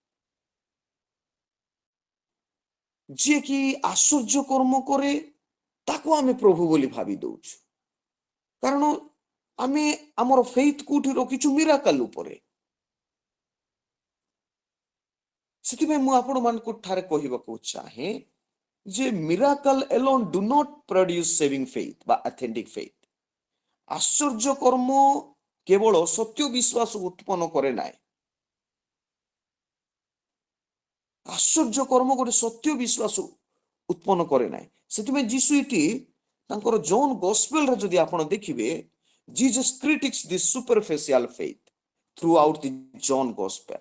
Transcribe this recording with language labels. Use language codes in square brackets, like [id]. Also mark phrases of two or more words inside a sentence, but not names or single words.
[or] ଯିଏ କି ଆଶ୍ଚର୍ଯ୍ୟ କର୍ମ କରେ ତାକୁ ଆମେ ପ୍ରଭୁ ବୋଲି ଭାବି ଦଉଛୁ, କାରଣ ଆମେ ଆମର ଫେଥ୍ କୋଉଠି ରଖିଛୁ, ମିରାକଲ ଉପରେ। ସେଥିପାଇଁ ମୁଁ ଆପଣମାନଙ୍କୁ ଠାରେ କହିବାକୁ ଚାହେଁ ଯେ ମିରାକଲ [en] alone do not produce saving faith [or] ବା [en] authentic faith। [or] ଆଶ୍ଚର୍ଯ୍ୟ କର୍ମ କେବଳ ସତ୍ୟ ବିଶ୍ୱାସ ଉତ୍ପନ୍ନ କରେ ନାହିଁ। ଆଶ୍ଚର୍ଯ୍ୟ କର୍ମ ଗୋଟେ ସତ୍ୟ ବିଶ୍ୱାସ ଉତ୍ପନ୍ନ କରେ ନାହିଁ। ସେଥିପାଇଁ ଯୀଶୁ ଏଠି ତାଙ୍କର ଜନ୍ ଗସ୍ପେଲରେ ଯଦି ଆପଣ ଦେଖିବେ, [en] Jesus critics the superficial faith throughout the John Gospel.